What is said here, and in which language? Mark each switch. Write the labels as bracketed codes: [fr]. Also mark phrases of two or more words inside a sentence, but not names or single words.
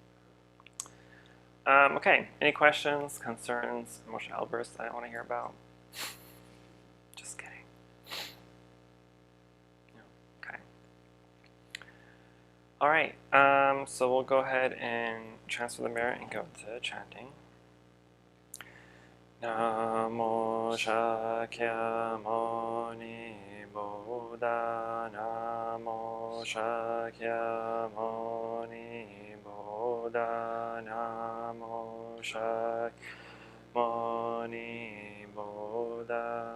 [en] Okay, any questions, concerns, emotional outbursts that I want to hear about? Just kidding. Okay. All right, so we'll go ahead and transfer the mirror and go to chanting. [sa] Namo Shakyamuni Buddha, Namo Shakyamuni Buddha, Namo Shakyamuni Buddha.